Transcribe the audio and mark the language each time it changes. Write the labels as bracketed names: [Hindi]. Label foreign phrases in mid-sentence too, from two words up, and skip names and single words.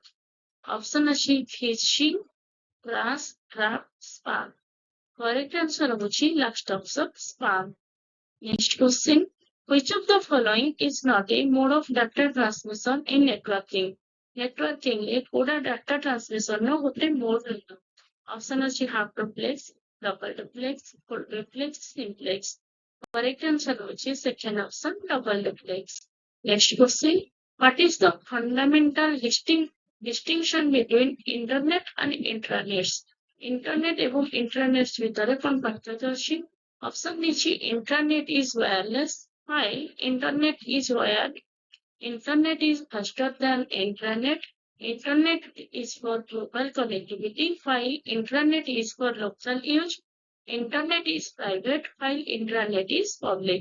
[English] Option ଅଛି phishing, crash, trap, spam. Correct answer ହେଉଛି last option spam. Next question. Which of the following is not a mode of data transmission in networking? [Odia] Networking ରେ କୋଉଟା [English] data transmission [Odia] ର ଗୋଟେ mode ରହିବ? [English] Option ଅଛି half duplex, double duplex, full duplex, simplex. Correct answer ହେଉଛି second option double duplex. Next question. What is the fundamental distinction between internet and intranets? [Odia] Internet ଏବଂ intranets ଭିତରେ କଣ ପାର୍ଥକ୍ୟ ଅଛି? [English] Option ଦେଇଛି intranet is wireless while internet is wired. Internet is faster than intranet. Internet is for global connectivity while intranet is for local use. Internet is private while intranet is public.